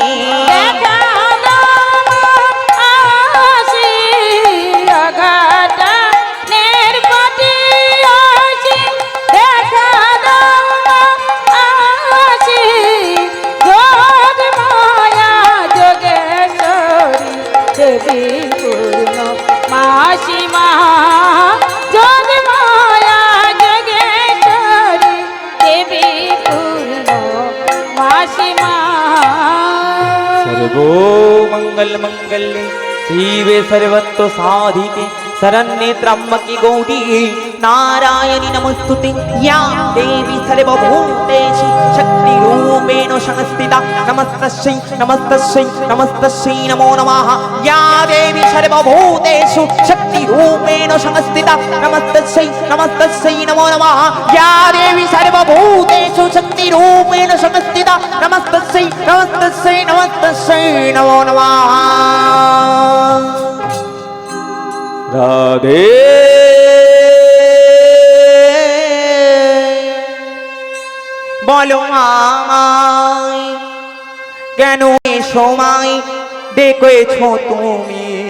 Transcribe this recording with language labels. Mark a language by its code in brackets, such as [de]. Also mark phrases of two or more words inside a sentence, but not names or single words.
[bn] দেখা আসি অঘটনের পটিয়সী, দেখা আসি যোগ মায়া যোগেশ্বরী দেবী পূর্ণ মাসিমা, যোগ মায়া যোগেশ্বরী দেবী পূর্ণ মাসিমা। [sa] सर्वो मंगल मंगल्ये शिवे सर्वत्र साधिके शरण्ये त्र्यंबके गौरी नारायणी नमस्तुते या देवी सर्वभूतेषु शक्तिरूपेण संस्थिता नमस्तस्यै नमस्तस्यै नमस्तस्यै नमो नमः या देवी सर्वभूतेषु शक्तिरूपेण संस्थिता नमस्तस्यै नमस्तस्यै नमो नमः या देवी सर्वभूतेषु शक्तिरूपेण संस्थिता नमस्तस्यै नमस्तस्यै नमस्तस्यै नमो नमः [hi] राधे बोलो [bn] আমায় কেন এই সময় ডেকেছো তুমি